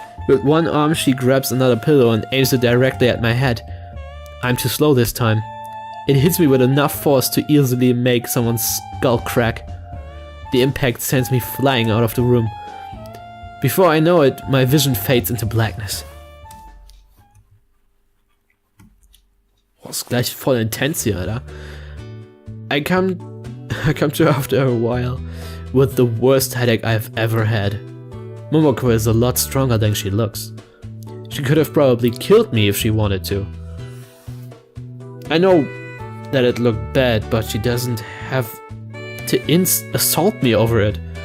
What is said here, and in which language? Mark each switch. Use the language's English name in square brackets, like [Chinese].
[English] With one arm she grabs another pillow and aims it directly at my head. I'm too slow this time. It hits me with enough force to easily make someone's skull crack. The impact sends me flying out of the room. Before I know it, my vision fades into blackness. [German] Das ist gleich voll intens hier, Alter. [English] I come to after a while with the worst headache I've ever had. Momoko is a lot stronger than she looks. She could have probably killed me if she wanted to. I know that it looked bad, but she doesn't have to assault me over it.